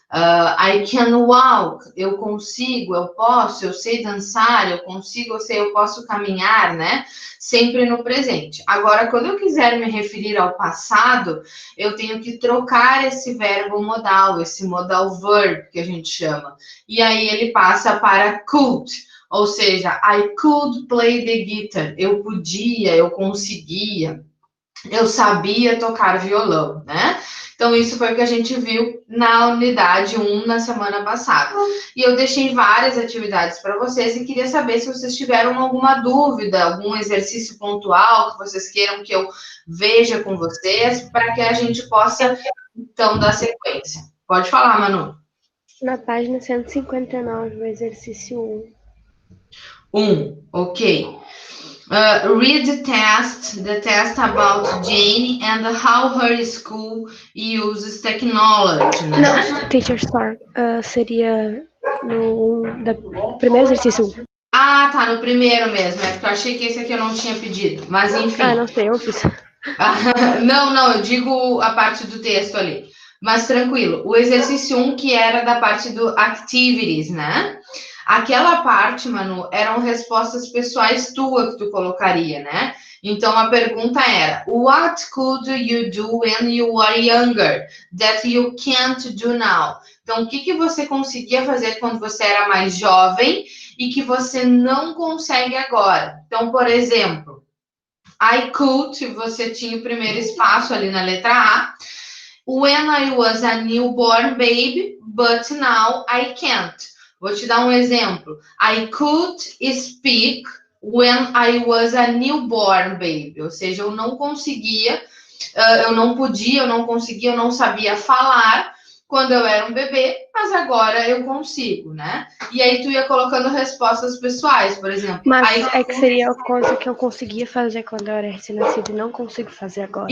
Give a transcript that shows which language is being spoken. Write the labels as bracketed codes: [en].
[en] I can walk, [pt] eu consigo, eu posso, eu sei dançar, eu consigo, eu sei, eu posso caminhar, né? Sempre no presente. Agora, quando eu quiser me referir ao passado, eu tenho que trocar esse verbo modal, esse modal verb que a gente chama. E aí ele passa para could. [en] Ou seja, I could play the guitar. [pt] Eu podia, eu conseguia, eu sabia tocar violão, né? Então, isso foi o que a gente viu na unidade 1 na semana passada. E eu deixei várias atividades para vocês e queria saber se vocês tiveram alguma dúvida, algum exercício pontual que vocês queiram que eu veja com vocês, para que a gente possa, então, dar sequência. Pode falar, Manu. Na página 159, o exercício 1, ok. [en] Read the test about Jane and how her school uses technology, né? [pt] Não, [en] teacher sorry, [pt] seria no primeiro exercício 1. Ah, tá, no primeiro mesmo. É porque eu achei que esse aqui eu não tinha pedido. Mas enfim. Não sei, eu fiz. Não, eu digo a parte do texto ali. Mas tranquilo. O exercício 1, que era da parte do activities, né? Aquela parte, Manu, eram respostas pessoais tua que tu colocaria, né? Então a pergunta era: [en] What could you do when you were younger that you can't do now? [pt] Então, o que você conseguia fazer quando você era mais jovem e que você não consegue agora? Então, por exemplo, [en] I could, [pt] você tinha o primeiro espaço ali na letra A. [en] When I was a newborn baby, but now I can't. [pt] Vou te dar um exemplo. [en] I could speak when I was a newborn baby. [pt] Ou seja, eu não conseguia, eu não podia, eu não conseguia, eu não sabia falar quando eu era um bebê, mas agora eu consigo, né? E aí tu ia colocando respostas pessoais, por exemplo. Mas é que seria a coisa que eu conseguia fazer quando eu era recém-nascido e não consigo fazer agora.